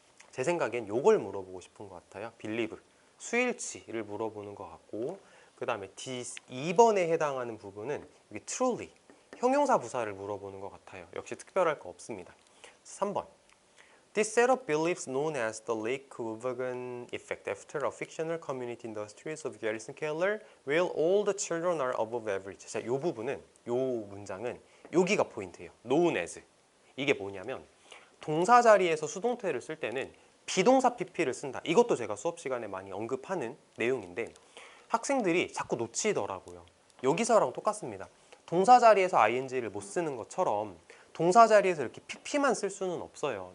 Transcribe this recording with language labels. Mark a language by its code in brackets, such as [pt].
[ko] 제 생각엔 요걸 물어보고 싶은 것 같아요. believe, 수일치를 물어보는 것 같고, 그 다음에 2번에 해당하는 부분은 이게 truly, 형용사 부사를 물어보는 것 같아요. 역시 특별할 거 없습니다. 3번. [en] This set of beliefs known as the Lake-Wogan effect after a fictional community in the streets of Garrison Keillor where all the children are above average. [ko] 자, 이 부분은, 이 문장은 여기가 포인트예요. [en] known as. [ko] 이게 뭐냐면 동사 자리에서 수동태를 쓸 때는 비동사 pp를 쓴다. 이것도 제가 수업 시간에 많이 언급하는 내용인데 학생들이 자꾸 놓치더라고요. 여기서랑 똑같습니다. 동사 자리에서 ing를 못 쓰는 것처럼 동사 자리에서 이렇게 pp만 쓸 수는 없어요.